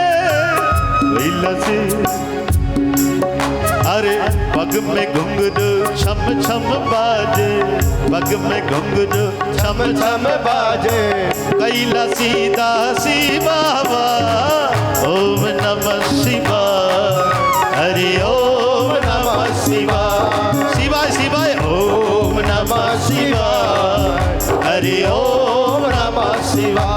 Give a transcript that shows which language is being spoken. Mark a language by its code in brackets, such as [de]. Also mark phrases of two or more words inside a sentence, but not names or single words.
[hi] लसे अरे पग में घुंघरू छम छम बाजे, पग में घुंघरू छम छम बाजे, कैलासी दासी बाबा। [sa] ओम नमः शिवाय, हरि ओम नमः शिवाय, शिवाय शिवाय। ओम नमः शिवाय, हरि ओम नमः शिवाय।